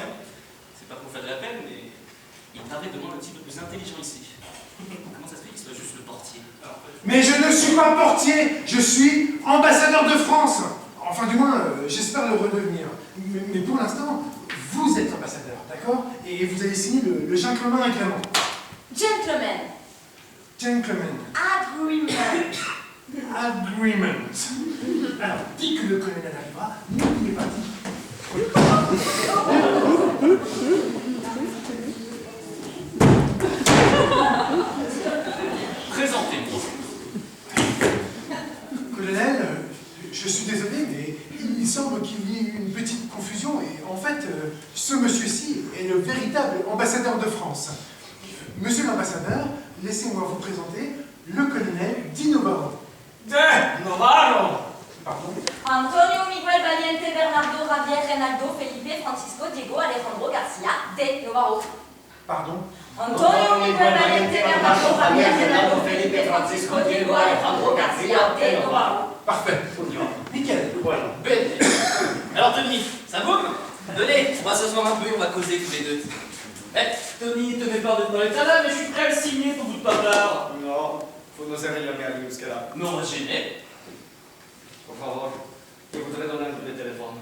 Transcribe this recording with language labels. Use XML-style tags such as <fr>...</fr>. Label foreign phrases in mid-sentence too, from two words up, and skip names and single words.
<fr>C'est pas pour faire de la peine, mais il paraît de moi un petit peu plus intelligent ici. Comment ça se fait qu'il soit juste le portier? Mais je ne suis pas portier, je suis ambassadeur de France. Enfin, du moins, j'espère le redevenir. Mais pour l'instant, vous êtes ambassadeur, d'accord? Et vous avez signé le</fr> <en>gentleman agrément. Gentlemen, Gentleman agreement. agreement.</en> <fr>Alors, dès que le colonel arrivera, n'oubliez pas Présentez-moi. Colonel, je suis désolé, mais il semble qu'il y ait eu une petite confusion. Et en fait, ce monsieur-ci est le véritable ambassadeur de France. Monsieur l'ambassadeur, laissez-moi vous présenter le colonel Di Novaro. Novaro! Pardon? Antonio Miguel Valiente Bernardo Javier Renaldo Felipe Francisco Diego Alejandro Garcia de Novaro. Pardon? Antonio Miguel Valiente Bernardo Javier Renaldo Felipe Francisco Diego Alejandro Garcia de Novaro. Parfait. Nickel. Bueno. Ben. Alors, Tony, ça boum? Venez, on va s'asseoir un peu et on va causer tous les deux. Eh, Tony, te mets pas dans l'état là, mais je suis prêt à le signer ton bout de papelard. No, vous n'osez rien bien aller jusque-là. Non, gêné.</fr> <es>Por favor,</es> <fr>je voudrais donner un coup de téléphone.</fr>